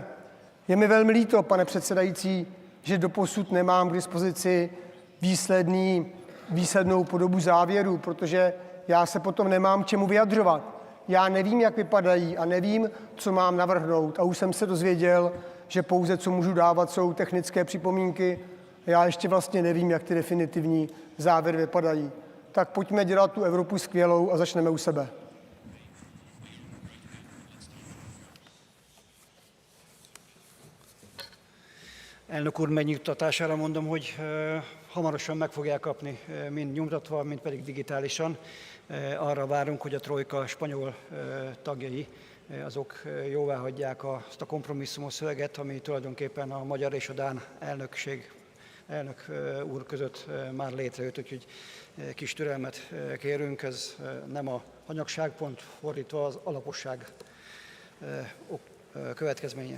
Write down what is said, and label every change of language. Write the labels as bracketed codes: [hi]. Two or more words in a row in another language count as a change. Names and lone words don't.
[cs] Je mi velmi líto, pane předsedající, že doposud nemám k dispozici výslednou podobu závěru, protože já se potom nemám čemu vyjadřovat. Já nevím, jak vypadají a nevím, co mám navrhnout. A už jsem se dozvěděl, že pouze co můžu dávat, jsou technické připomínky. Já ještě vlastně nevím, jak ty definitivní závěry vypadají. Tak pojďme dělat tu Evropu skvělou a začneme u sebe. [hu] Elnök úr megnyugtatására mondom, hogy hamarosan meg fogják kapni, mind nyomtatva, mind pedig digitálisan. Arra várunk, hogy a trojka spanyol tagjai azok jóváhagyják azt a kompromisszumos szöveget, ami tulajdonképpen a magyar és a dán elnök úr között már létrejött, úgyhogy kis türelmet kérünk, ez nem a hanyagság, pont fordítva az alaposság következménye.